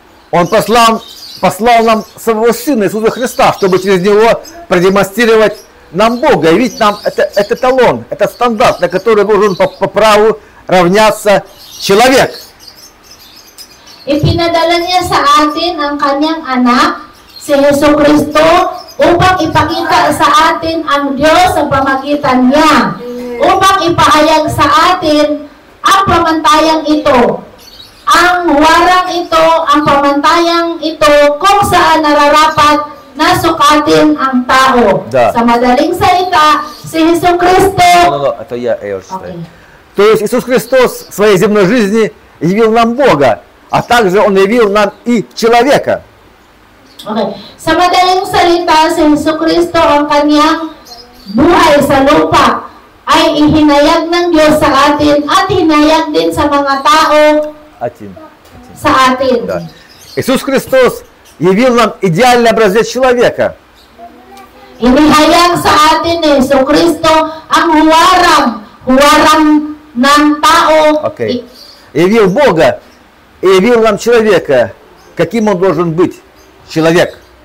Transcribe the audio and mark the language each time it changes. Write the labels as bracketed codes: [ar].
[ru] Он послал нам своего Сына Иисуса Христа, чтобы через Него продемонстрировать нам Бога. И ведь нам это эталон, это стандарт, на который должен по праву равняться человек. [tl] Ipinadala niya sa atin ang kanyang anak, si Jesucristo, upang ipakita sa atin ang Diyos sa pamagitan niya. Upang ipahayag sa atin ang pamantayang ito. Ang warang ito, ang pamantayang ito, kung saan nararapat na sukatin ang tao. [ru] Да. [tl] Sa madaling salita, si Jesucristo. [ru] Это я читаю. То есть Иисус Христос в своей земной жизни явил нам Бога, а также Он явил нам и человека. [en] Okay. [tl] Sa madaling salita, si Jesucristo ang kanyang buhay sa lupa ay ihinayag ng Diyos sa atin at hinayag din sa mga tao sa atin. [ru] Да. Иисус Христос явил нам идеальный образец человека. [tl] Inihayag sa atin ni Jesucristo ang huwarang ng tao. [en] Okay. [ru] Явил Бога и явил нам человека, каким он должен быть, человек.